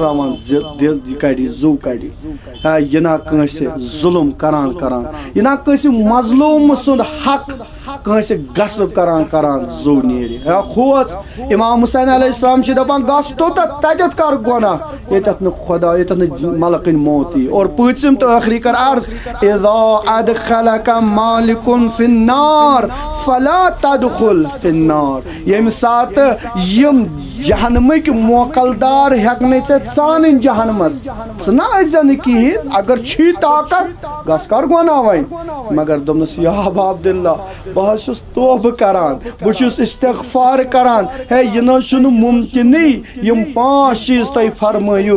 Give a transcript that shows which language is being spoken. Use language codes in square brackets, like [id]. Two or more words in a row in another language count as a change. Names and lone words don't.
[ks] دل کڑِ زو کڑِ یہ نا کٲنٛسہِ ظلم کران یہ نا کٲنٛسہِ مظلوم سُنٛد حق کٲنٛسہِ غصب کران زو نیرِ کھوژ امام حسین [ar] علیہ السلام [ks] چھِ دپان گژھ توٚتتھ تتٮ۪تھ کر گۄناہ ییٚتٮ۪تھ نہٕ خدا ییٚتٮ۪تھ نہٕ ملکٕنۍ موت یی اور پۭژِم تہٕ ٲخری کر عرض [ar] اذا ادخلک مالک فی النار فلا تدخل فی النار [ks] ییٚمہِ ساتہٕ یِم جہنمٕکۍ موکلدار ہٮ۪کنَے ژےٚ ژانٕنۍ جہنمس ژٕ نہ ٲسۍ نہٕ کِہیٖنۍ اگر چھی طاقت گژھ کر گۄناہ وۄنۍ مگر دوٚپنَس یا ابا عبداللہ بہٕ حظ چھُس توبہٕ کران بہٕ چھُس استغفار کران ہے یہِ نہ حظ چھُنہٕ مُمکِنٕے یِم 5 چیٖز تۄہہِ فرمٲیِو